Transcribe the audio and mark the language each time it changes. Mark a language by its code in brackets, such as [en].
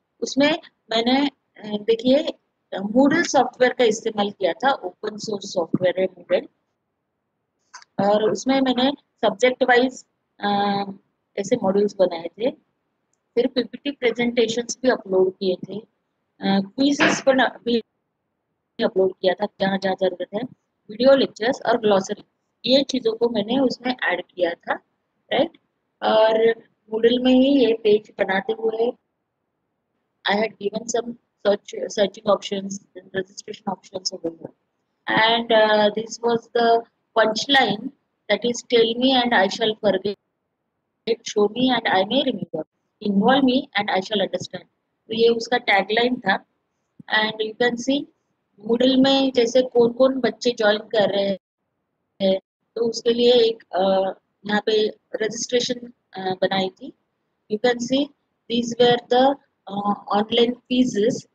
[hi] उसमें मैंने देखिए मूडल सॉफ्टवेयर का इस्तेमाल किया था, ओपन सोर्स सॉफ्टवेयर है मूडल, और उसमें मैंने सब्जेक्ट वाइज ऐसे मॉड्यूल्स बनाए थे, फिर पीपीटी प्रेजेंटेशंस भी अपलोड किए थे, क्विज़ेस भी अपलोड किया था जहाँ जहाँ जरूरत है, वीडियो लेक्चर्स और ग्लॉसरी, ये चीज़ों को मैंने उसमें ऐड किया था, राइट। और मूडल में ही ये पेज बनाते हुए [en] I had given some searching options, registration options over here, and this was the punchline, that is tell me and I shall forget, show me and I may remember, involve me and I shall understand। [hi] तो ये उसका tagline था। [en] and you can see [hi] Moodle में जैसे कौन कौन बच्चे join कर रहे हैं, तो उसके लिए एक यहाँ पे रजिस्ट्रेशन बनाई थी। [en] You can see these were the online fees.